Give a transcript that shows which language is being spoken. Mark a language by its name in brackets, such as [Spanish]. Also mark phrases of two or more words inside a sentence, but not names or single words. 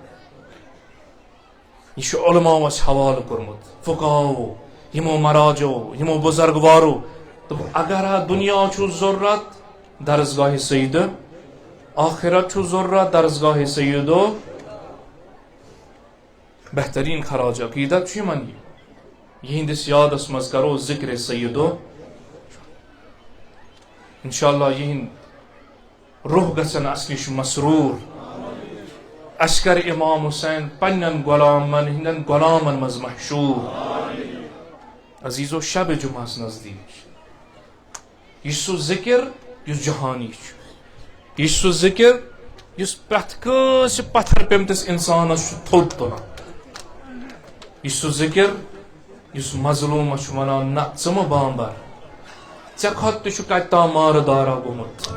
[Kashmiri] یہ چھُ علماوس حوالہٕ کوٚرمُت فقہاوو یمو مراجو یمو بزرگوارو دوٚپُکھ اگر دنیا چھُ ضروٗرت درسگاہ سیدٕ آخرت چھُ ضروٗرت درسگاہ سیدو بہترین خراج عقیدت چھُ یمن یہندس یادس منٛز کرو ذکر سیدو انشاءاللہ یہند روح گژھن اس نش مسرور اس کر امام حسین پنن غلامن ہندن غلامن مز محشور عزیزو شب جمعس نزدیک یہ سو ذکر یس جہانی یہ سو ذکر یس پرٛٮ۪تھ کٲنٛسہِ پتھر پیمتس انسانس تھوٚد تُلان یہ سو ذکر یس مظلومس چھُ ونان نہ ژٕ مہٕ بامبر ژےٚ کھۄتہٕ تہِ چھُ کتہِ تام مارٕ دارا گوٚمُت